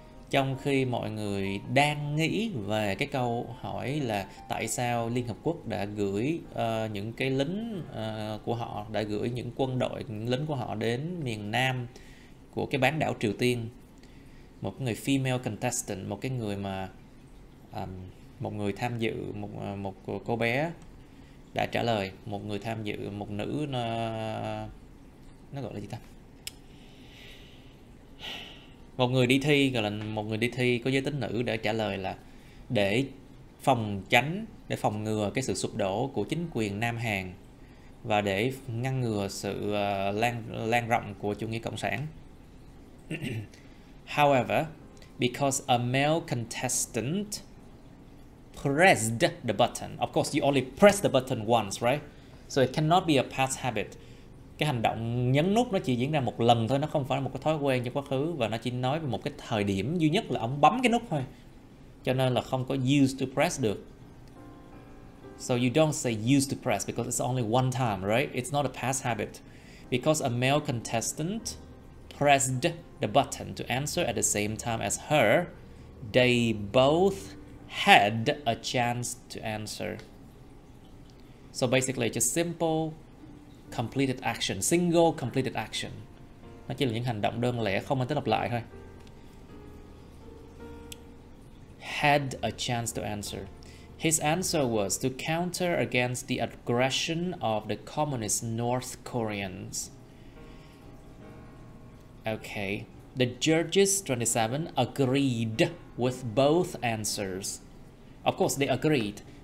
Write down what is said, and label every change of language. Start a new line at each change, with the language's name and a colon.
Vietnamese: Trong khi mọi người đang nghĩ về cái câu hỏi là tại sao Liên Hợp Quốc đã gửi những cái lính của họ, đã gửi những quân đội, những lính của họ đến miền Nam của cái bán đảo Triều Tiên, một người female contestant, một cái người mà một người tham dự, một cô bé đã trả lời, một người tham dự, một nữ, nó gọi là gì ta, một người đi thi, gọi là một người đi thi có giới tính nữ để trả lời là để phòng ngừa cái sự sụp đổ của chính quyền Nam Hàn và để ngăn ngừa sự lan rộng của chủ nghĩa cộng sản.
English: However, because a male contestant pressed the button, of course you only press the button once, right? So it cannot be a past habit.
Vietnamese: Cái hành động nhấn nút nó chỉ diễn ra một lần thôi, nó không phải là một cái thói quen trong quá khứ, và nó chỉ nói về một cái thời điểm duy nhất là ông bấm cái nút thôi, cho nên là không có used to press được.
English: So you don't say used to press because it's only one time, right? It's not a past habit. Because a male contestant pressed the button to answer at the same time as her, they both had a chance to answer. So basically just simple completed action, single completed action.
Vietnamese: Nó chỉ là những hành động đơn lẻ không mang tính lặp lại thôi.
English: Had a chance to answer. His answer was to counter against the aggression of the communist North Koreans. Okay. The judges 27 agreed with both answers. Of course they agreed.